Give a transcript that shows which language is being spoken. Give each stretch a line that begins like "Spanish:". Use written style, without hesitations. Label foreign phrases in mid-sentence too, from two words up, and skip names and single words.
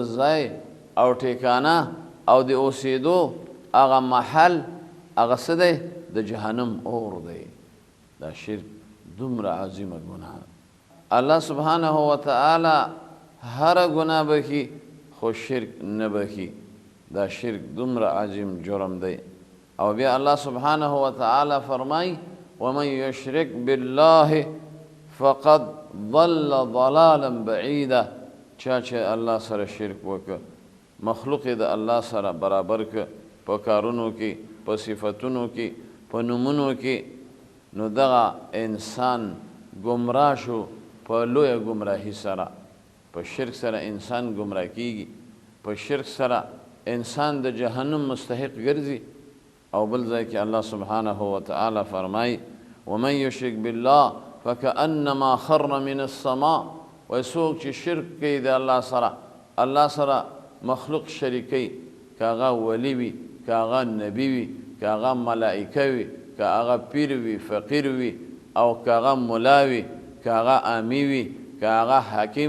Pashto: ځای او ټیکانه او د اوسېدو هغه محل هغه څه دی د جهنم اور دی دا شرک دومره عظیمه ګناه
Arabic: الله سبحانه وتعالی
Pashto: هر ګناه بخي خو شرک نه بخي دا شرک دومره عظیم جرم دی او بیا
Arabic: الله سبحانه وتعالی
Pashto: فرمای
Arabic: ومن یشرک بالله فقد ضل ضلالا بعیدا
Pashto: چا چې الله سره شرک وکړه مخلوق د الله سره برابر که په کارونو کې په صفتونو کې په نومونو کې نو دغه انسان گمراه شو په لویه گمراهي سره په شرک سره انسان گمراه کیږي په شرک سره انسان د جهنم مستحق ګرځي او بل ځای کې
Arabic: الله سبحانه وتعالی
Pashto: فرمای
Arabic: ومن یشرک بالله فکأنما خر من السماء
Pashto: وای څوک چې شرک کوي د الله سره مخلوق شریکي که هغه ولی وي که هغه نبی وي که هغه ملائکه وي که هغه پیر وي فقیر وي او که هغه ملا وي که هغه عامی وي که هغه حاکم